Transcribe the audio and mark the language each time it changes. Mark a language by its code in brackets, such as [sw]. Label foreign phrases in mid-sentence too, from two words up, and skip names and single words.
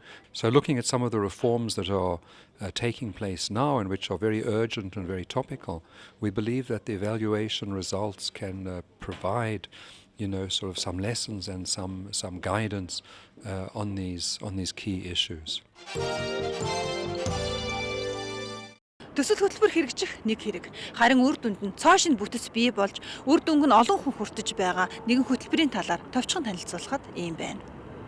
[en] So looking at some of the reforms that are taking place now and which are very urgent and very topical, we believe that the evaluation results can provide sort of some lessons and some guidance on these key issues. [mn] Төсөл хөтөлбөр хэрэгжих нэг хэрэг. Харин үр дүнд нь цоо шинэ бүтэц бий болж үр дүнг нь олон хүн хүртэж байгаа нэгэн хөтөлбөрийн талаар товчхон танилцуулахад ийм байна.